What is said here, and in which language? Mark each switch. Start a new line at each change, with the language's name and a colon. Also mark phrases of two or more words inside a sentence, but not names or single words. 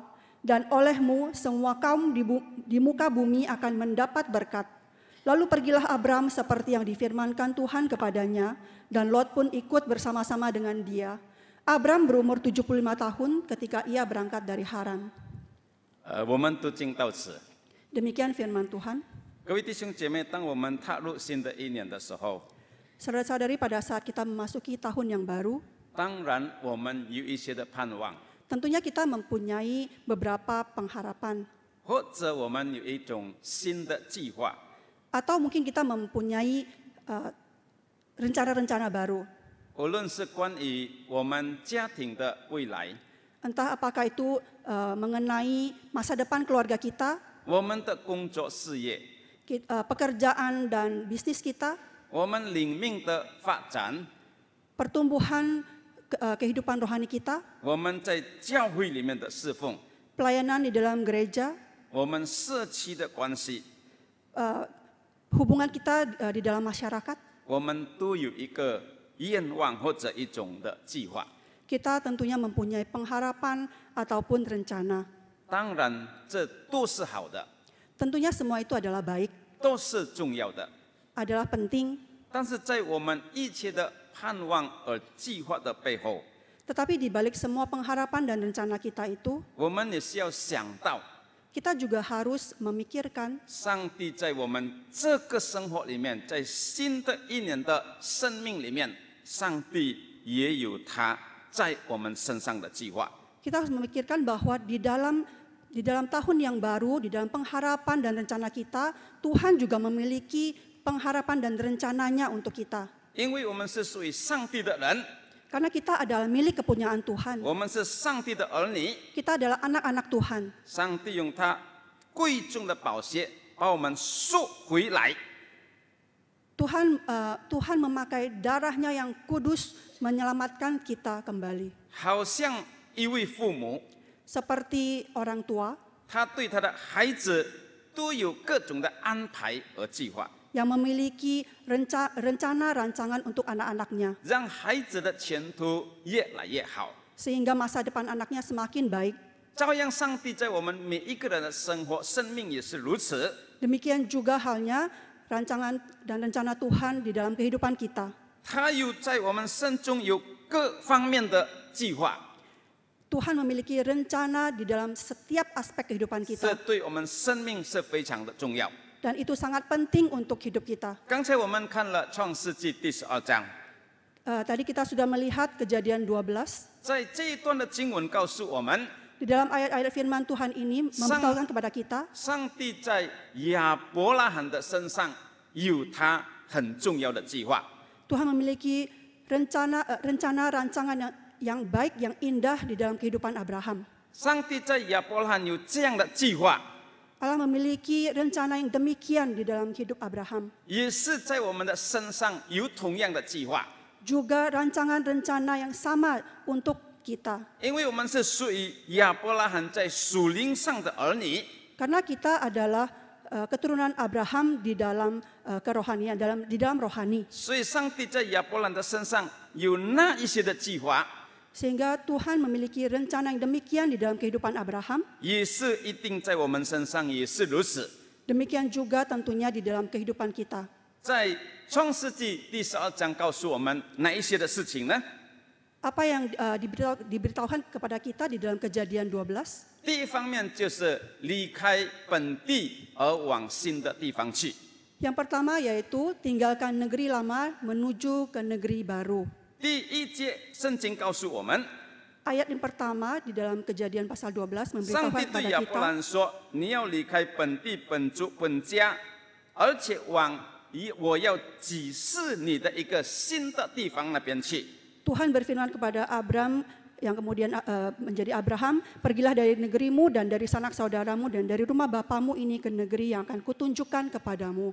Indonesian: Dan olehmu semua kaum di muka bumi akan mendapat berkat. Lalu pergilah Abram seperti yang difirmankan Tuhan kepadanya, dan Lot pun ikut bersama-sama dengan dia. Abram berumur 75 tahun ketika ia berangkat dari Haran.
Chinese: 我们读经到此。
Indonesian: Demikian firman Tuhan.
Chinese: 各位弟兄姐妹，当我们踏入新的一年的时候，
Indonesian: Saudara-saudari, pada saat kita memasuki tahun yang baru,
Chinese: 当然我们有一些的盼望，
Indonesian: tentunya kita mempunyai beberapa pengharapan.
Chinese: 或者我们有一种新的计划，
Indonesian: Atau mungkin kita mempunyai rencana-rencana baru.
Chinese: 无论是关于我们家庭的未来，
Indonesian: Entah apakah itu mengenai masa depan keluarga kita,
Chinese: 我们的工作事业，
Indonesian: pekerjaan dan bisnis kita,
Chinese: 我们灵命的发展，
Indonesian: pertumbuhan kehidupan rohani kita,
Chinese: 我们在教会里面的侍奉，
Indonesian: pelayanan di dalam gereja,
Chinese: 我们社区的关系，
Indonesian: hubungan kita di dalam masyarakat,
Chinese: 我们都有一个愿望或者一种的计划。
Indonesian: kita tentunya mempunyai pengharapan ataupun rencana.
Chinese: 当然，这都是好的，
Indonesian: Tentunya semua itu adalah baik,
Chinese: 都是重要的。
Indonesian: adalah penting,
Chinese: 但是在我们一切的盼望而计划的背后，
Indonesian: tetapi di balik semua pengharapan dan rencana kita itu,
Chinese: 我们也是要想到，
Indonesian: kita juga harus memikirkan
Chinese: 上帝在我们这个生活里面，在新的一年的生命里面，上帝也有他在我们身上的计划。
Indonesian: Kita harus memikirkan bahwa di dalam tahun yang baru, di dalam pengharapan dan rencana kita, Tuhan juga memiliki pengharapan dan rencananya untuk kita.
Chinese: 因为我们是属于上帝的人，
Indonesian: Karena kita adalah milik kepunyaan Tuhan.
Chinese: 我们是上帝的儿女，
Indonesian: Kita adalah anak-anak Tuhan.
Chinese: 上帝用他贵重的宝血把我们赎回来。
Indonesian: Tuhan memakai darahnya yang kudus menyelamatkan kita kembali.
Chinese: 好像一位父母，
Indonesian: Seperti orang tua
Chinese: 他对他的孩子都有各种的安排和计划，
Indonesian: yang memiliki rencana rancangan untuk anak-anaknya.
Chinese: 让孩子的前途越来越好。
Indonesian: Sehingga masa depan anaknya semakin baik.
Chinese: 照样，上帝在我们每一个人的生活、生命也是如此。
Indonesian: Demikian juga halnya rancangan dan rencana Tuhan di dalam kehidupan kita.
Chinese: 他有在我们生中有各方面的计划，
Indonesian: Tuhan memiliki rencana di dalam setiap aspek kehidupan
Chinese: 这
Indonesian: kita.
Chinese: 对我们生命是非常的重要。
Indonesian: Dan itu sangat penting untuk hidup kita.
Chinese: 刚才我们看了创世纪第12章，
Indonesian: Tadi kita sudah melihat Kejadian 12.
Chinese: 在这一段的经文告诉我们，
Indonesian: Di dalam ayat-ayat firman Tuhan ini memberitahukan kepada kita,
Chinese: 上帝在亚伯拉罕的身上有他很重要的计划。
Indonesian: Tuhan memiliki rencana rancangan yang baik, yang indah di dalam kehidupan Abraham.
Chinese: 上帝在亚伯拉罕有这样的计划，
Indonesian: Allah memiliki rencana yang demikian di dalam hidup Abraham.
Chinese: 也是在我们的身上有同样的计划。
Indonesian: Juga rancangan-rencana yang sama untuk kita.
Chinese: 因为我们是属于亚伯拉罕在属灵上的儿女，
Indonesian: Karena kita adalah keturunan Abraham di dalam kerohanian, di dalam rohani.
Chinese: 所以上帝在亚伯拉罕的身上有那一些的计划，
Indonesian: Sehingga Tuhan memiliki rencana yang demikian di dalam kehidupan Abraham.
Chinese: 也是一定在我们身上也是如此。
Indonesian: Demikian juga tentunya di dalam kehidupan kita.
Chinese: 在创世纪第12章告诉我们哪一些的事情呢？
Indonesian: Apa yang diberitahukan kepada kita di dalam Kejadian 12?
Chinese: 第一方面就是离开本地而往新的地方去。
Indonesian: Yang pertama yaitu tinggalkan negeri lama menuju ke negeri baru.
Chinese: 第一节圣经告诉我们，
Indonesian: Ayat yang pertama di dalam Kejadian pasal 12
Chinese: 上
Indonesian: memberitahukan
Chinese: 帝对
Indonesian: kepada
Chinese: 亚伯
Indonesian: kita,
Chinese: 兰说：“你要离开本地、本族、本家，而且往我要指示你的一个新的地方那边去。”
Indonesian: Tuhan berfirman kepada Abram yang kemudian menjadi Abraham, pergilah dari negerimu dan dari sanak saudaramu dan dari rumah bapamu ini ke negeri yang akan kutunjukkan kepadamu.